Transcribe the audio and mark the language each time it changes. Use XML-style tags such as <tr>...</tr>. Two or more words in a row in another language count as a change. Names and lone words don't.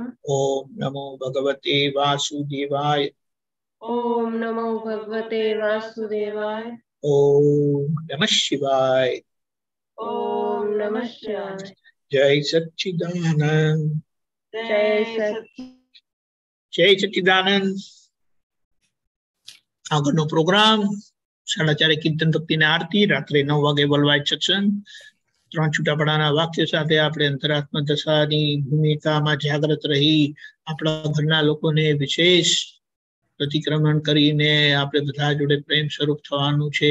<sa>ओम नमो भगवते वासुदेवाय, ओम नमो भगवते वासुदेवाय, ओम नमः शिवाय, ओम नमः शिवाय। जय सच्चिदानंद, जय सच्चिदानंद।</sa> <gu>આગળનો પ્રોગ્રામ 4:30 કીર્તન ભક્તિને આરતી, રાત્રે 9 વાગે</gu> <en>world wide</en> <gu>સત્સંગ, ત્રણ છૂટાપડાના વાક્ય સાથે આપણે અંતરાત્મા દશાની ભૂમિકામાં જાગૃત રહી આપણા ઘરના લોકોને વિશેષ પ્રતિક્રમણ કરીને આપણે બધા જોડે પ્રેમ સ્વરૂપ થવાનું છે.</gu>